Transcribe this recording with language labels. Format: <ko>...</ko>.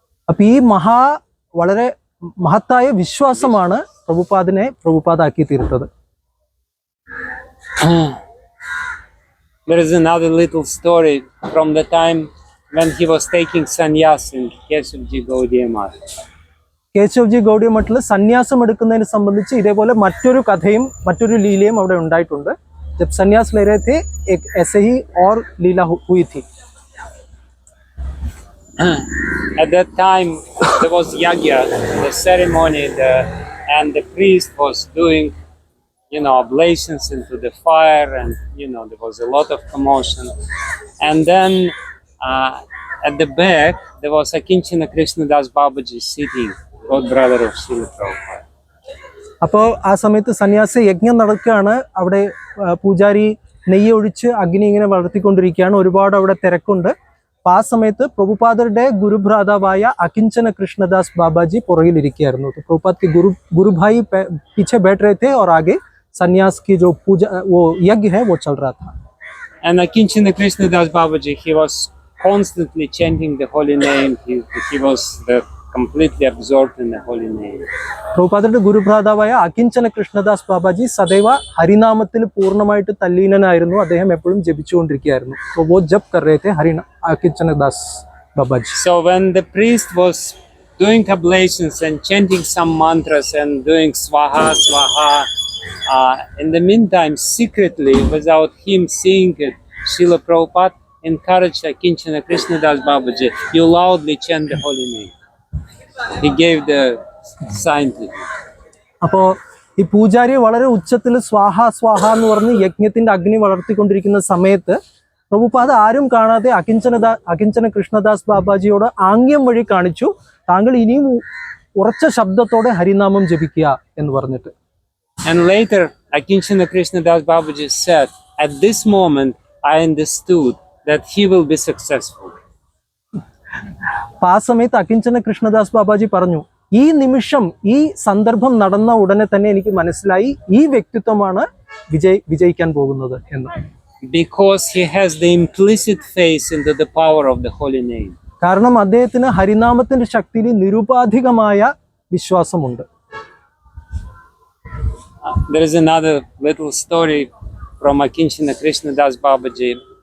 <ml>അപ്പൊ ഈ വളരെ മഹത്തായ വിശ്വാസമാണ് പ്രഭുപാദാക്കി തീർത്തത്.</ml> <en>There is another little story from the time when he was taking sannyas in Keshavji Gaudiya Math.</en> <ml>കേശവ്ജി Gaudiya മഠത്തിൽ സന്യാസം എടുക്കുന്നതിനെ സംബന്ധിച്ച് ഇതേപോലെ മറ്റൊരു കഥയും മറ്റൊരു ലീലയും അവിടെ ഉണ്ടായിട്ടുണ്ട്.</ml> <hi>जब संन्यास ले रहे थे एक ऐसे ही और लीला हुई थी.</hi> <en>At that time there was yagya, the ceremony, and the priest was doing oblations into the fire, and there was a lot of commotion. And then at the back there was Akinchana Krishnadas Babaji sitting, god brother of Srila Prabhupada.</en> <ml>അപ്പോൾ ആ സമയത്ത് സന്യാസ യജ്ഞം നടക്കുകയാണ്. അവിടെ പൂജാരി നെയ്യ് ഒഴിച്ച് അഗ്നി ഇങ്ങനെ വളർത്തിക്കൊണ്ടിരിക്കുകയാണ്. ഒരുപാട് അവിടെ തിരക്കുണ്ട്. അപ്പോൾ ആ സമയത്ത് പ്രഭുപാദരുടെ ഗുരുഭ്രാതാവായ അകിഞ്ചന കൃഷ്ണദാസ് ബാബാജി പുറകിലിരിക്കുകയായിരുന്നു.</ml> <hi>तो प्रभुपाद के गुरु भाई पीछे बैठ रहे थे और आगे सन्यास की जो पूजा वो यज्ञ है वो चल रहा था.</hi> <en>And Akinchana Krishnadas Babaji, he was constantly chanting the holy name. He was completely absorbed in the holy name.</en> <ml>പ്രഭുപാദരുടെ ഗുരുഭ്രാതാവായ അകിഞ്ചന Krishnadas Babaji സദൈവ ഹരിനാമത്തിൽ പൂർണ്ണമായിട്ട് തല്ലീനനായിരുന്നു. അദ്ദേഹം എപ്പോഴും ജപിച്ചുകൊണ്ടിരിക്കുകയായിരുന്നു.</ml> <hi>तो वो जप कर रहे थे अकिंचन दास बाबाजी.</hi> <en>So when the priest was doing oblations and chanting some mantras and doing swaha swaha, in the meantime secretly, without him seeing it, Srila Prabhupada encouraged Akinchana Krishnadas Babaji, you loudly chant the holy name. He gave the sign to him.</en> <ml>അപ്പോൾ ഈ പൂജാരി വളരെ ഉച്ചത്തിൽ സ്വാഹ സ്വാഹ എന്ന് പറഞ്ഞ് യജ്ഞത്തിന്റെ അഗ്നി വളർത്തിക്കൊണ്ടിരിക്കുന്ന സമയത്ത് പ്രഭുപാദ ആരും കാണാതെ അകിഞ്ചന കൃഷ്ണദാസ് ബാബാജിയോട് ആംഗ്യം വഴി കാണിച്ചു, താങ്കൾ ഇനിയും ഉറച്ച ശബ്ദത്തോടെ ഹരിനാമം ജപിക്കുക എന്ന് പറഞ്ഞിട്ട്.</ml> <en>And later Akinchana Krishnadas Babaji said, at this moment I understood that he will be successful.</en> <ml>ആ സമയത്ത് അകിഞ്ചന കൃഷ്ണദാസ് ബാബാജി പറഞ്ഞു, ഈ നിമിഷം ഈ സന്ദർഭം നടന്ന ഉടനെ തന്നെ എനിക്ക് മനസ്സിലായി ഈ വ്യക്തിത്വമാണ് വിജയിക്കാൻ പോകുന്നത് എന്ന്.</ml> <en>Because he has the implicit faith into the power of the holy name.</en> <ml>കാരണം അദ്ദേഹത്തിന് ഹരിനാമത്തിന്റെ ശക്തിയിൽ നിരുപാധികമായ വിശ്വാസമുണ്ട്.</ml> <en>There is another little story from Akinchana Krishnadas Babaji.</en>